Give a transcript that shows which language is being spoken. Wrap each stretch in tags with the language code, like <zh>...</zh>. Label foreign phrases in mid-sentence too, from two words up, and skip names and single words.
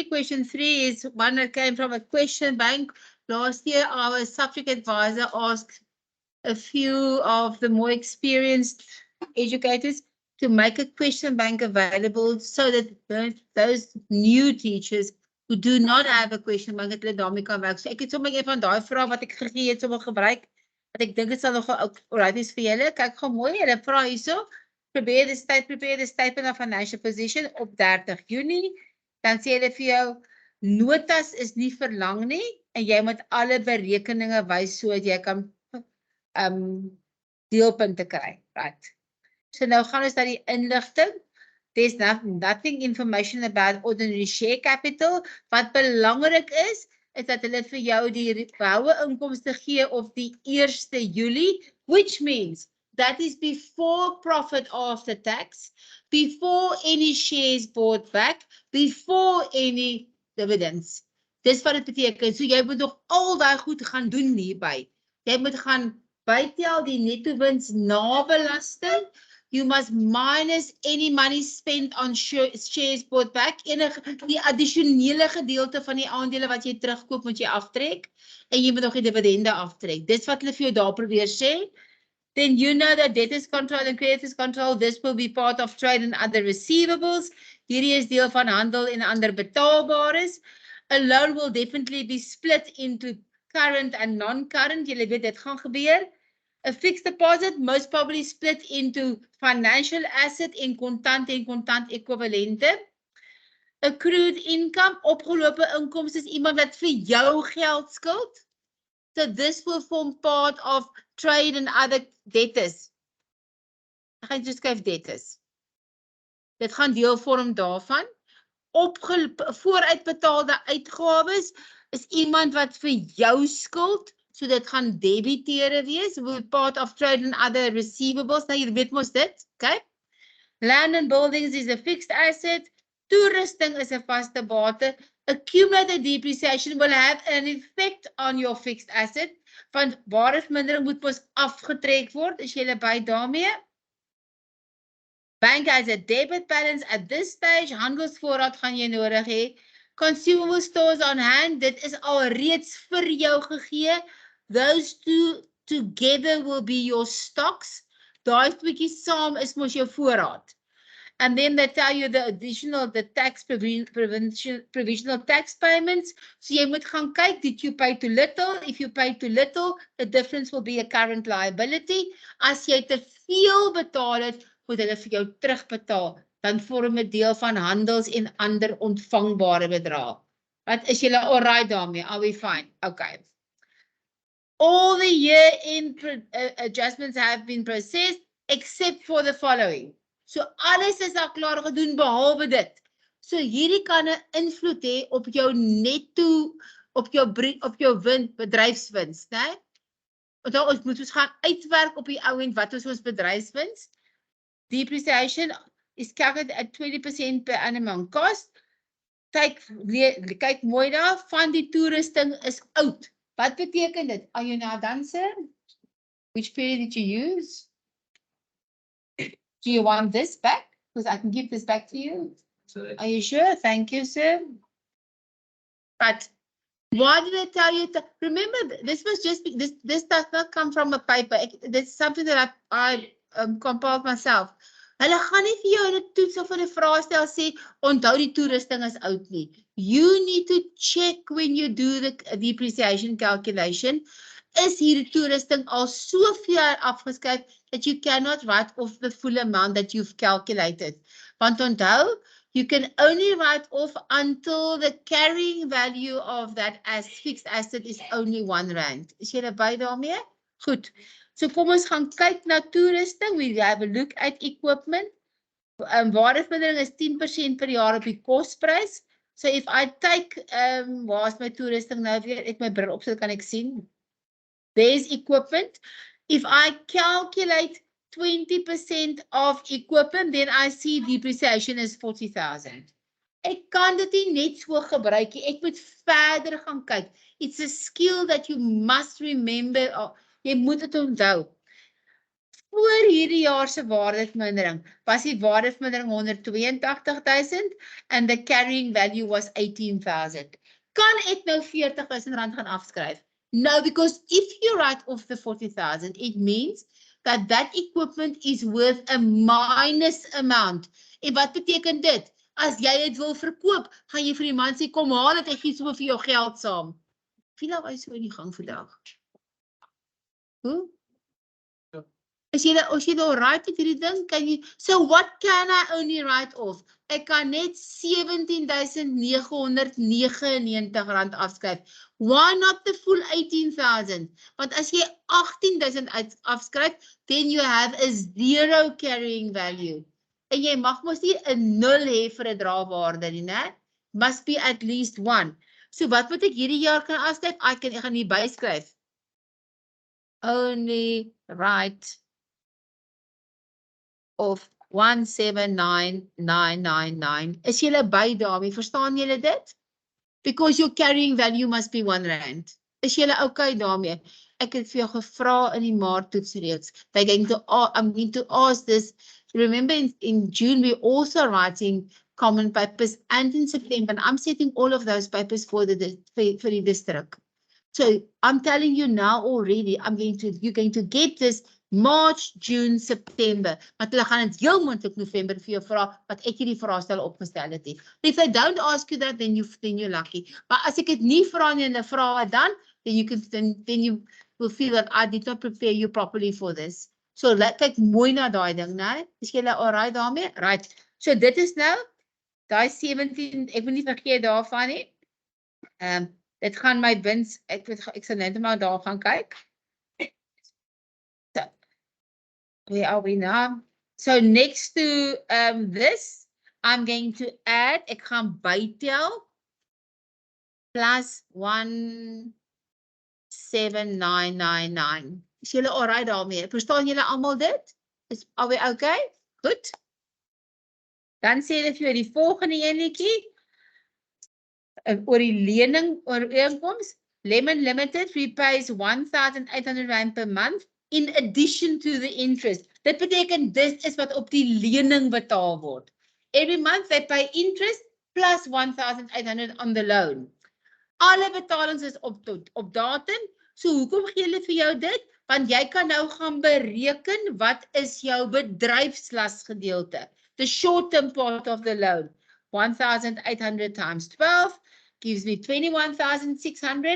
<en>Question 3 is one that came from a question bank. Last year, our subject advisor asked a few of the more experienced educators to make a question bank available so that those new teachers who do not have a question bank</en> <af>het hulle daarmee kan werk. So ek het sommer een van daai vrae wat ek gegee het sommer gebruik. Wat ek dink dit sal nog alright is vir julle. Kyk gou mooi, julle vra hierso.</af> <en>Prepare the statement of financial position</en> <af>op 30 Junie. Dan sê hulle vir jou notas is nie verlang nie en jy moet alle berekeninge wys sodat jy kan deelpunte kry.</af> <en>Right.</en> <af>So nou gaan ons na die inligting.</af> <en>There's nothing information about ordinary share capital.</en> <af>Wat belangrik is dat hulle vir jou die behoue inkomste gee op die 1 Julie,</af> <en>which means that is before profit after tax, before any shares bought back, before any dividends.</en> <af>Dis wat dit beteken. So jy moet nog al daai goed gaan doen hierby. Jy moet gaan bytel die netto wins na belasting.</af> <en>You must minus any money spent on shares bought back.</en> <af>Die addisionele gedeelte van die aandele wat jy terugkoop moet jy aftrek. En jy moet nog die dividende aftrek. Dis wat hulle vir jou daar probeer sê.</af> <en>Then you know that debtors control and creditors control. This will be part of trade and other receivables.</en> <af>Hierdie is deel van handel en ander betaalbares.</af> <en>A loan will definitely be split into current and non-current.</en> <af>Julle weet dit gaan gebeur.</af> <en>A fixed deposit most probably split into financial asset</en> <af>en kontant ekwivalente.</af> <en>Accrued income,</en> <af>opgelope inkomste is iemand wat vir jou geld skuld.</af> <en>So this will form part of trade and other debtors.</en> <af>Ek gaan just skryf debtors. Dit gaan deel vorm daarvan. Vooruitbetaalde uitgawes is iemand wat vir jou skuld. So dit gaan debitere wees,</af> <en>will be part of trade and other receivables.</en> <af>Nou jy weet mos dit, okay?</af> <en>Land and buildings is a fixed asset.</en> <af>Toerusting is 'n vaste bate.</af> <en>Accumulated depreciation will have an effect on your fixed asset.</en> <af>Want waardevermindering moet mos afgetrek word, as jy by daarmee.</af> <en>Bank has a debit balance at this stage.</en> <af>Handelsvoorraad gaan jy nodig hê.</af> <en>Consumable stores on hand,</en> <af>dit is al reeds vir jou gegee.</af> <en>Those two together will be your stocks.</en> <af>Daai tweeetjie saam is mos jou voorraad.</af> <en>And then they tell you the tax provisional tax payments.</en> <af>So jy moet gaan kyk,</af> <en>did you pay too little? If you pay too little, the difference will be a current liability.</en> <af>As jy te veel betaal het, moet hulle vir jou terugbetaal. Dan vorm dit deel van handels en ander ontvangbare bedrae. Wat is julle alright daarmee?</af> <en>Are we fine? Okay. All the year-end adjustments have been processed except for the following.</en> <af>So alles is al klaar gedoen behalwe dit. So hierdie kan 'n invloed hê op jou netto, op jou bedryfswins, né? Want ons moet gaan uitwerk op die ou end wat is ons bedryfswins.</af> <en>Depreciation is calculated at 20% per annum on cost.</en> <af>Kyk mooi daar, van die toerusting is oud. Wat beteken dit?</af> <en>Are you now done, sir? Which period did you use? Do you want this back? Because I can give this back to you. Are you sure? Thank you, sir. But why did I tell you to remember? This was just this does not come from a paper. This is something that I compiled myself.</en> <af>Hulle gaan nie vir jou in 'n toets of in 'n vraestel sê onthou die toerusting is oud nie.</af> <en>You need to check when you do the depreciation calculation.</en> <af>Is hierdie toerusting al so ver afgeskryf</af> <en>that you cannot write off the full amount that you've calculated?</en> <af>Want onthou,</af> <en>you can only write off until the carrying value of that fixed asset is only R1.</en> <af>Is jy by daarmee? Goed. So kom ons gaan kyk na toerusting.</af> <en>We have a look at equipment.</en> <af>Waardevermindering is 10% per jaar op die kosprys.</af> <en>So if I take,</en> <af>waar is my toerusting nou weer? Ek my bril opsit, kan ek sien.</af> <en>There's equipment. If I calculate 20% of equipment, then I see depreciation is 40,000.</en> <af>Ek kan dit nie net so gebruik nie. Ek moet verder gaan kyk.</af> <en>It's a skill that you must remember.</en> <af>Jy moet dit onthou. Voor hierdie jaar se waardevermindering was die waardevermindering 182.000</af> <en>and the carrying value was 18,000.</en> <af>Kan ek nou 40,000 rand gaan afskryf?</af> <en>No, because if you write off the 40,000, it means that that equipment is worth a minus amount.</en> <af>En wat beteken dit? As jy dit wil verkoop, gaan jy vir die man sê, kom haal het, ek gee so vir jou geld saam. Wie nou is so in die gang vandag? Hoe? As jy al right met hierdie ding, kan jy,</af> <en>so what can I only write off?</en> <af>Ek kan net 17,999 rand afskryf.</af> <en>Why not the full 18,000?</en> <af>Want as jy 18,000 afskryf,</af> <en>then you have a zero carrying value.</en> <af>En jy mag mos nie 'n 0 hê vir 'n draagwaarde nie, né?</af> <en>Must be at least 1.</en> <af>So wat moet ek hierdie jaar kan afskryf? Ek gaan hier byskryf.</af> <en>Only write of 179,999.</en> <af>Is julle by daarmee? Verstaan julle dit?</af> <en>Because your carrying value must be R1.</en> <af>Is julle okay daarmee? Ek het vir jou gevra in die Maart toetsreeks.</af> <en>I'm going to ask this. Remember in June we're also writing common papers, and in September I'm setting all of those papers for the district. So I'm telling you now already, you're going to get this March, June, September.</en> <af>Maar hulle gaan dit heel moontlik November vir jou vra wat ek hierdie vraestel opgestel het.</af> <en>If they don't ask you that, then you're lucky.</en> <af>Maar as ek dit nie vra nie en hulle vra dit dan</af> <en>you will feel that I did not prepare you properly for this.</en> <af>So kyk mooi na daai ding, né? Is julle alright daarmee?</af> <en>Right.</en> <af>So dit is nou daai 17, ek moet nie vergeet daarvan nie. Dit gaan my wins, ek sal net maar daar gaan kyk.</af> <en>So, where are we now? So next to this, I'm going to add,</en> <af>ek gaan bytel, plus 17999. Is julle alright daarmee? Verstaan julle almal dit?</af> <en>Are we okay? Goed.</en> <af>Dan sê hulle vir jou die volgende enetjie. Oor die lening ooreenkoms,</af> <en>Lemon Limited repays R1,800 per month in addition to the interest.</en> <af>Dit beteken dit is wat op die lening betaal word.</af> <en>Every month they pay interest plus 1,800 on the loan.</en> <af>Alle betalings is op datum. So hoekom gee hulle vir jou dit? Want jy kan nou gaan bereken wat is jou bedryfslasgedeelte.</af> <en>The short-term part of the loan. 1,800 times 12 gives me 21,600.</en>